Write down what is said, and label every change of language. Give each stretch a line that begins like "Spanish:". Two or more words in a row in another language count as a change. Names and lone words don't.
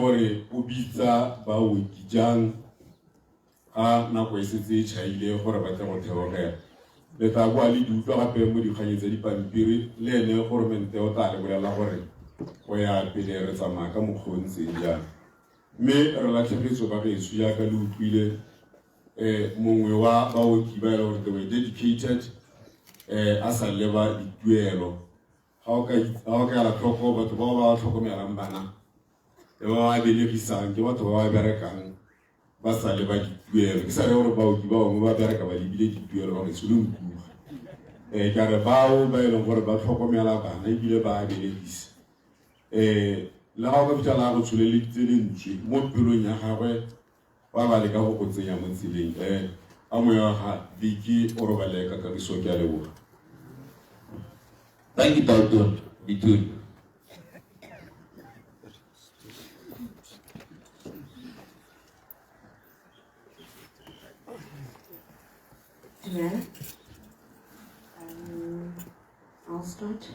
Tswana: gore o bitsa baoki jang ga nako e setse e tšhaile gore ba tle go theogela le tla boa le di utlwa gape mo dikganyeng tsa dipampiri le ene goromente o tla le bolela gore go ya pele re tsamaya ka mokgwa o ntseng jang mme re latlhegetswe ba geso yaka le utlwile mongwe wa baoki ba e le gore
English: they were dedicated
Tswana: a sa leba dituelo ga o ka ela tlhoko batho bao ba tlhokomelang bana le ba ba belegisang ke batho ba ba berekang ba sa leba dituelo ke sa re gore baoki ba bangwe ba bereka ba lebile dituelo ba geso le nkuga ka re bao ba e leng gore ba tlhokomela bana ebile ba belegisa le ga o ka fitlhela go tsholeleditse lentswe mo pelong ya gagwe ba ba leka go go tsenya mo tseleng a moya wa ga Vicky o robale ka kagiso ke a leboga.
English: Thank you, Dr. Bitun. Amen. I'll start.